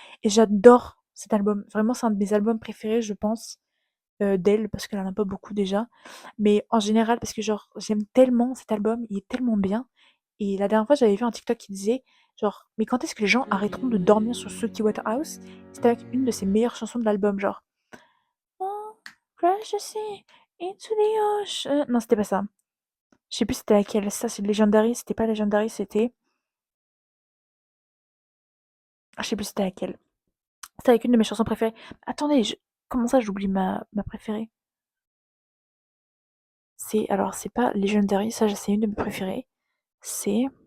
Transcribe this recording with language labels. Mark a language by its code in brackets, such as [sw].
[fr] Et j'adore cet album. Vraiment, c'est un de mes albums préférés, je pense, d'elle, parce qu'elle en a pas beaucoup déjà. Mais en général, parce que genre, j'aime tellement cet album, il est tellement bien. Et la dernière fois, j'avais vu un TikTok qui disait, genre, mais quand est-ce que les gens arrêteront de dormir sur Suki Waterhouse? C'était avec une de ses meilleures chansons de l'album, genre. [en] Oh, crash the sea into the ocean. [fr] Non, c'était pas ça. Je sais plus c'était laquelle. Ça, c'est Legendary. C'était pas Legendary, c'était. Ah, je sais plus c'était laquelle. C'était avec une de mes chansons préférées. Attendez, comment ça, j'oublie ma préférée? Alors, c'est pas Legendary, ça, c'est une de mes préférées. C'est.